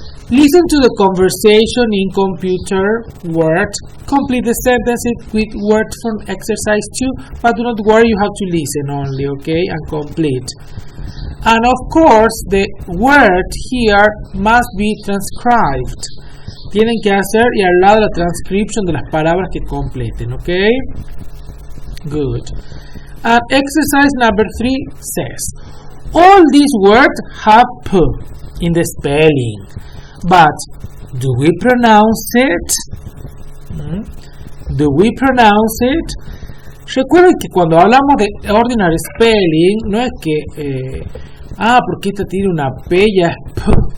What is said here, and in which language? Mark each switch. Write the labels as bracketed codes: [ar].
[en] Listen to the conversation in computer word. Complete the sentences with words from exercise 2, but do not worry, you have to listen only, okay, and complete. And of course, the word here must be transcribed. [es] Tienen que hacer y al lado la transcription de las palabras que completen, okay? [en] Good. And exercise number 3 says, all these words have P in the spelling, but do we pronounce it? Do we pronounce it? [es] Recuerden que cuando hablamos de ordinary spelling, no es que, porque esta tiene una P, ya es P.